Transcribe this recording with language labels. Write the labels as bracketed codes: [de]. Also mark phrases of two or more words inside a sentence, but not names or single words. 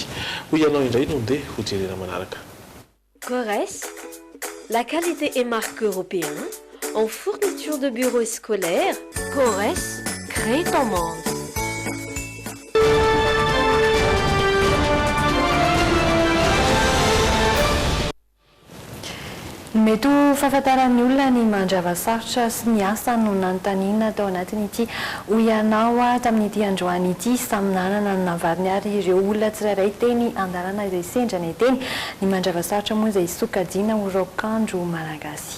[mg] Hoy ianao indray no ndeha ho jerena manaraka. [fr] Corès, la qualité et marque européen en fourniture de bureaux scolaires. Corès, crée ton monde. [mg] Mety ho fahafantaran'ny olona ny mandrava sarotra sy ny asa no nanontaniana tao anatin'ity hoy ianao tamin'ity androany ity samy nanana ny navariny ary ireo olona tsirairay teny andalana izay sendrana teny ny mandrava sarotra moa izay sokajiana ho raokandro malagasy.